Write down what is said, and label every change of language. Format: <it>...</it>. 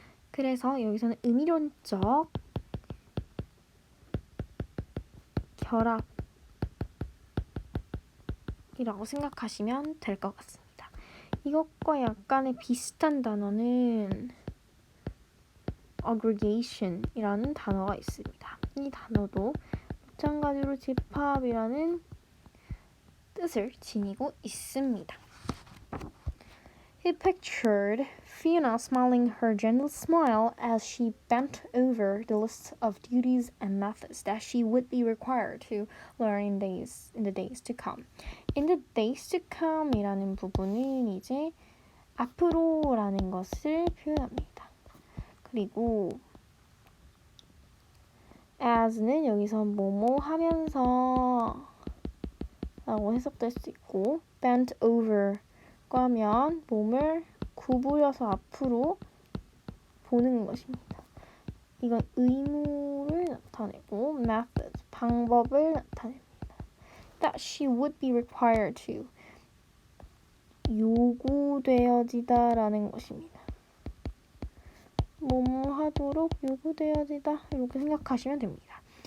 <ko>그래서 여기서는 의미론적 결합이라고 생각하시면 될 것 같습니다. 이것과 약간의 비슷한 단어는 aggregation이라는 단어가 있습니다. 이 단어도 마찬가지로 집합이라는 뜻을 지니고 있습니다.</ko> <en>He pictured Fiona smiling her gentle smile as she bent over the list of duties and methods that she would be required to learn in the days to come. in the days to come</en> <ko>이라는 부분은 이제 앞으로라는 것을 표현합니다. 그리고 as는 여기서 뭐뭐 하면서 라고 해석될 수 있고 bent over 하면 몸을 구부려서 앞으로 보는 것입니다. 이건 의무를 나타내고 method, 방법을 나타냅니다.</ko> <en>That she would be required to,</en> <ko>요구되어지다라는 것입니다. 뭐뭐 하도록 요구되어지다 이렇게 생각하시면 됩니다.</ko>